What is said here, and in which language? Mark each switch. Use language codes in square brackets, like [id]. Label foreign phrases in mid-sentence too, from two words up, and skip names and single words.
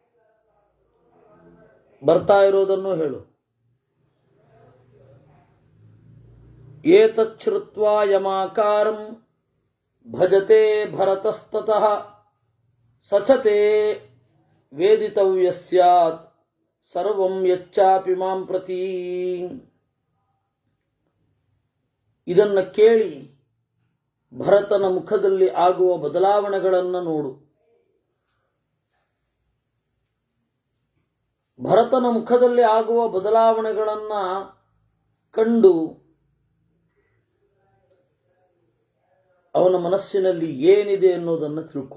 [kn] ಬರ್ತಾ ಇರೋದನ್ನು ಹೇಳು. [sa] ಏತಚ್ಛ್ರುತ್ವಾ ಯಮಾಕಾರಂ ಭಜತೆ ಭರತಸ್ತತಃ ಸಚತೆ ವೇದಿತವ್ಯ ಸ್ಯಾತ್ ಸರ್ವಂ ಯಚ್ಚಾಪಿ ಮಾಂ ಪ್ರತಿ. [kn] ಇದನ್ನು ಕೇಳಿ ಭರತನ ಮುಖದಲ್ಲಿ ಆಗುವ ಬದಲಾವಣೆಗಳನ್ನು ನೋಡು. ಭರತನ ಮುಖದಲ್ಲಿ ಆಗುವ ಬದಲಾವಣೆಗಳನ್ನು ಕಂಡು ಅವನ ಮನಸ್ಸಿನಲ್ಲಿ ಏನಿದೆ ಅನ್ನೋದನ್ನು ತಿಳ್ಕೊ.